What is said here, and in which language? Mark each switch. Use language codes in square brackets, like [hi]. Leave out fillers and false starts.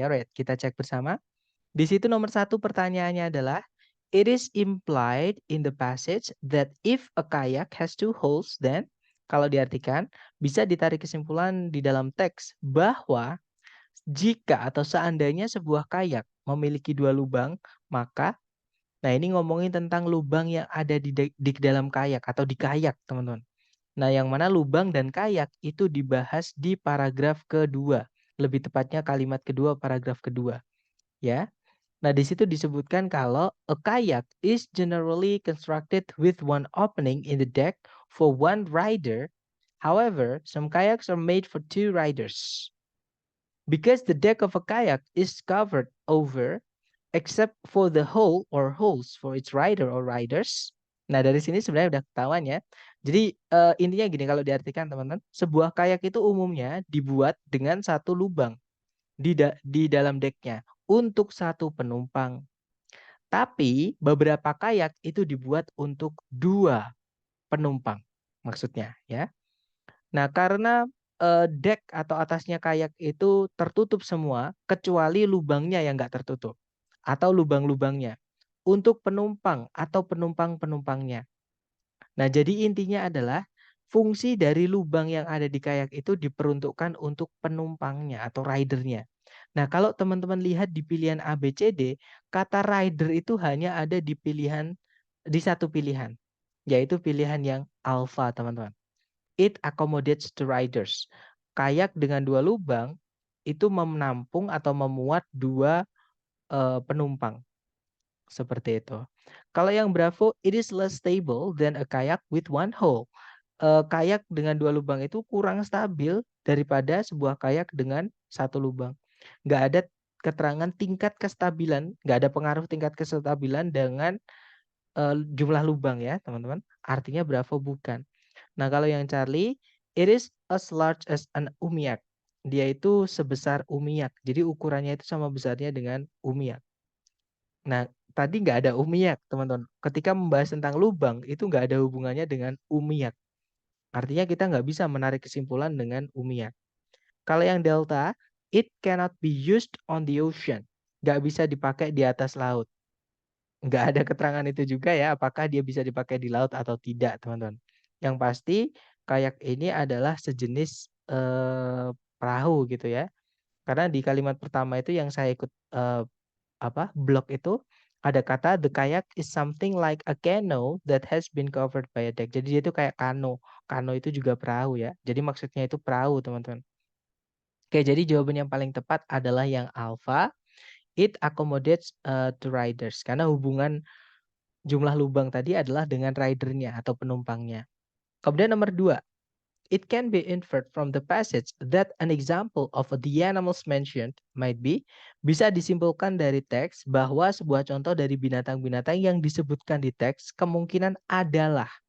[id] Alright, kita cek bersama. Di situ nomor 1 pertanyaannya adalah, [en] it is implied in the passage that if a kayak has two holes, then [id] kalau diartikan bisa ditarik kesimpulan di dalam teks bahwa jika atau seandainya sebuah kayak memiliki 2 lubang, maka nah ini ngomongin tentang lubang yang ada di dalam kayak atau di kayak, teman-teman. Nah, yang mana lubang dan kayak itu dibahas di paragraf kedua. Lebih tepatnya kalimat kedua paragraf kedua, ya. Nah, di situ disebutkan kalau [en] a kayak is generally constructed with one opening in the deck for one rider. However, some kayaks are made for two riders. Because the deck of a kayak is covered over except for the hole or holes for its rider or riders. [id] Nah, dari sini sebenarnya udah ketahuan ya. Jadi intinya gini kalau diartikan teman-teman, sebuah kayak itu umumnya dibuat dengan satu lubang di dalam decknya untuk satu penumpang. Tapi beberapa kayak itu dibuat untuk dua penumpang maksudnya ya. Nah, karena deck atau atasnya kayak itu tertutup semua kecuali lubangnya yang nggak tertutup atau lubang-lubangnya untuk penumpang atau penumpang-penumpangnya. Nah, jadi intinya adalah fungsi dari lubang yang ada di kayak itu diperuntukkan untuk penumpangnya atau ridernya. Nah, kalau teman-teman lihat di pilihan A, B, C, D, kata rider itu hanya ada di satu pilihan, yaitu pilihan yang alpha, teman-teman. [en] It accommodates the riders. [id] Kayak dengan dua lubang itu menampung atau memuat dua penumpang. Seperti itu. Kalau yang Bravo, [en] it is less stable than a kayak with one hole. [id] Kayak dengan dua lubang itu kurang stabil daripada sebuah kayak dengan satu lubang. Nggak ada keterangan tingkat kestabilan, nggak ada pengaruh tingkat kestabilan dengan jumlah lubang ya, teman-teman. Artinya Bravo bukan. Nah, kalau yang Charlie, [en] it is as large as an umiak. [id] Dia itu sebesar umiak. Jadi ukurannya itu sama besarnya dengan umiak. Nah, tadi nggak ada umiak, teman-teman. Ketika membahas tentang lubang, itu nggak ada hubungannya dengan umiak. Artinya kita nggak bisa menarik kesimpulan dengan umiak. Kalau yang delta, [en] it cannot be used on the ocean. [id] Nggak bisa dipakai di atas laut. Nggak ada keterangan itu juga ya, apakah dia bisa dipakai di laut atau tidak, teman-teman. Yang pasti, kayak ini adalah sejenis perahu gitu ya. Karena di kalimat pertama itu yang saya ikut blog itu ada kata [en] the kayak is something like a canoe that has been covered by a deck. [id] Jadi dia itu kayak kano. Kano itu juga perahu ya. Jadi maksudnya itu perahu, teman-teman. Oke, jadi jawaban yang paling tepat adalah yang alpha. [en] It accommodates to riders. [id] Karena hubungan jumlah lubang tadi adalah dengan ridernya atau penumpangnya. Kemudian nomor 2. [en] It can be inferred from the passage that an example of the animals mentioned might be, [id] bisa disimpulkan dari teks bahwa sebuah contoh dari binatang-binatang yang disebutkan di teks kemungkinan adalah.